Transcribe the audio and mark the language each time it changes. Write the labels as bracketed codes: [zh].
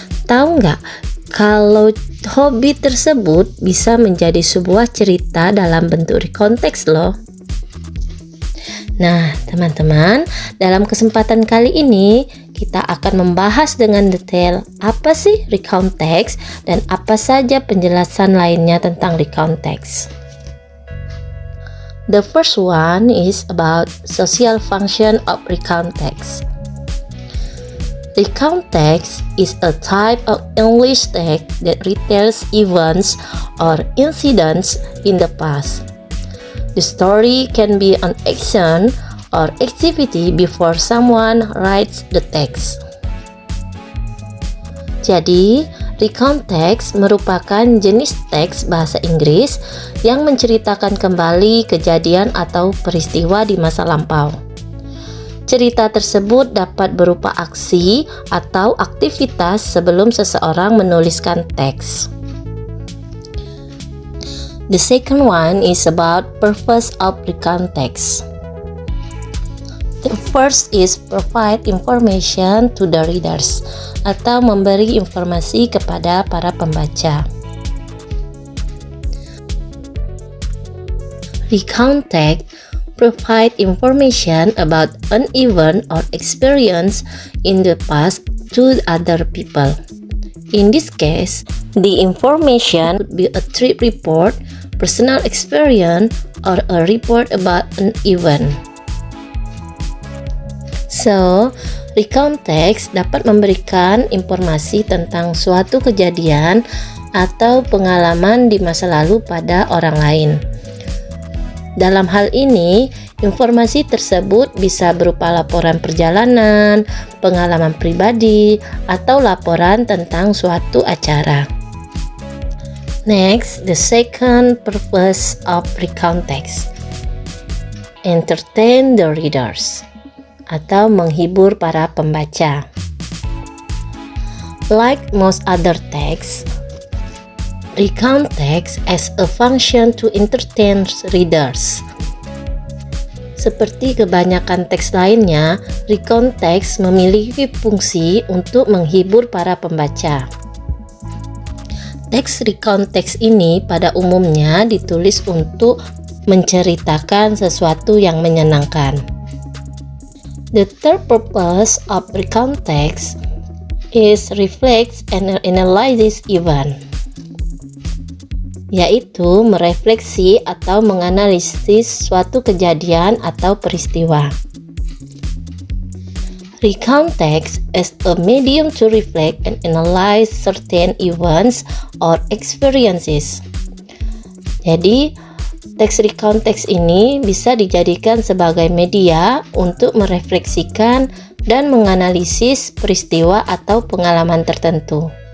[id] Tahu nggak kalau hobi tersebut bisa menjadi sebuah cerita dalam bentuk recount text loh. Nah, teman-teman, dalam kesempatan kali ini kita akan membahas dengan detail apa sih recount text dan apa saja penjelasan lainnya tentang recount text. [en] The first one is about social function of recount text. Recount text is a type of English text that retells events or incidents in the past. The story can be an action or activity before someone writes the text. [id] Jadi, recount text merupakan jenis teks bahasa Inggris yang menceritakan kembali kejadian atau peristiwa di masa lampau. Cerita tersebut dapat berupa aksi atau aktivitas sebelum seseorang menuliskan teks. [en] The second one is about purpose of recount text. The first is provide information to the readers, [id] atau memberi informasi kepada para pembaca. [en] Recount text provide information about an event or experience in the past to other people. In this case, the information could be a trip report, personal experience, or a report about an event. [id] So, recount text dapat memberikan informasi tentang suatu kejadian atau pengalaman di masa lalu pada orang lain. Dalam hal ini, informasi tersebut bisa berupa laporan perjalanan, pengalaman pribadi, atau laporan tentang suatu acara. [en] Next, the second purpose of recount text. Entertain the readers, [id] atau menghibur para pembaca. [en] Like most other texts, recount text has a function to entertain readers. [id] Seperti kebanyakan teks lainnya, recount text memiliki fungsi untuk menghibur para pembaca. Teks recount text ini pada umumnya ditulis untuk menceritakan sesuatu yang menyenangkan. [en] The third purpose of recount text is reflects and analyzes event, [id] yaitu merefleksi atau menganalisis suatu kejadian atau peristiwa. [en] Recount text is a medium to reflect and analyze certain events or experiences. [id] Jadi, teks recount text ini bisa dijadikan sebagai media untuk merefleksikan dan menganalisis peristiwa atau pengalaman tertentu.